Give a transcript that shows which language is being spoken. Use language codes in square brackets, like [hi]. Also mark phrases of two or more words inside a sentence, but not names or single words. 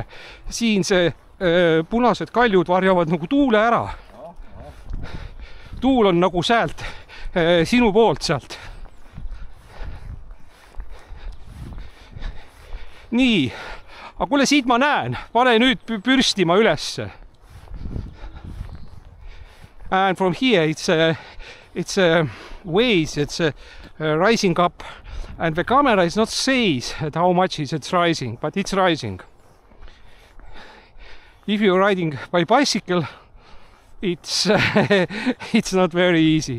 [et] Siin see punased kaljud varjavad nagu tuule ära. Tuul on nagu sealt, sinu poolt sealt. Nii, aga kuule, siit ma näen. Pane nüüd pürstima ülesse. [en] And from here it's a ways, it's rising up. And the camera is not says how much is it rising, but it's rising. If you're riding by bicycle, it's it's not very easy.